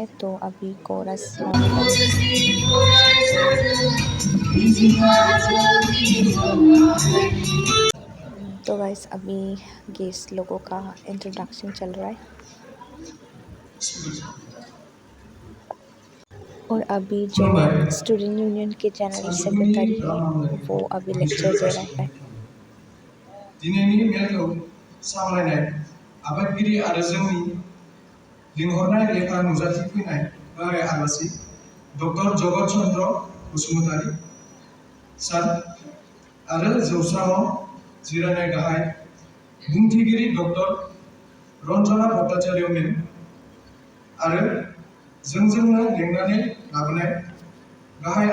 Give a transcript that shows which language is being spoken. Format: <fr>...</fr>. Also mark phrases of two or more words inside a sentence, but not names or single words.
<hi>तो अभी कोरस होने वाले हैं। तो गाइस अभी गेस्ट लोगों का इंट्रोडक्शन चल रहा है और अभी जो</hi> <en>student union</en> <hi>के</hi> <en>general secretary</en> <hi>है वो अभी लेक्चर दे रहा है।</hi> <brx>दिनैनि मेलखौ सामलायनाय आफादगिरि आरो जोंनि लिंहरनाय लेखा नुजाथिफैनाय गाहाय आलासि डक्टर जगत चन्द्र बसुमतारी सार आरो जौस्राङाव जिरायनाय गाहाय बुंथिगिरि डक्टर रन्जना भट्टाचार्य मेम आरो जोंजोंनो लेंनानै लाबोनाय गाहाय</brx>